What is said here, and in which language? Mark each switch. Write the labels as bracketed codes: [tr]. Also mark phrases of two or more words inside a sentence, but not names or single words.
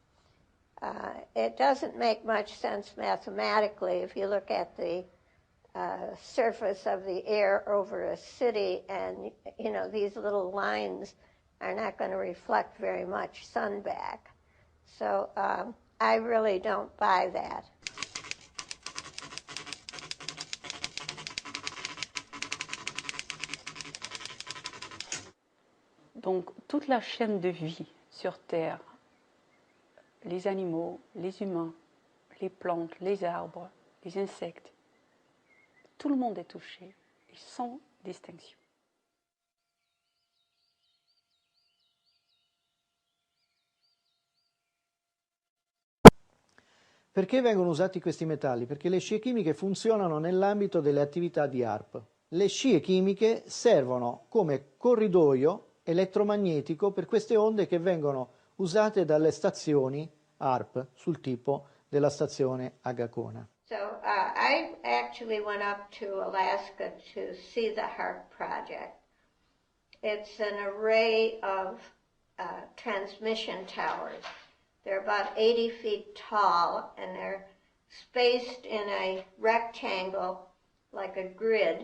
[en] It doesn't make much sense mathematically if you look at the surface of the air over a city, and these little lines are not going to reflect very much sun back. So I really don't buy that. [fr] Donc toute la chaîne de vie sur Terre, les animaux, les humains, les plantes, les arbres, les insectes, tout le monde est touché, sans distinction. [it] Perché vengono usati questi metalli? Perché le scie chimiche funzionano nell'ambito delle attività di HAARP. Le scie chimiche servono come corridoio elettromagnetico per queste onde che vengono usate dalle stazioni HAARP sul tipo della stazione Agacona. [en] So I actually went up to Alaska to see the HAARP project. It's an array of transmission towers. They're about 80 feet tall, and they're spaced in a rectangle like a grid.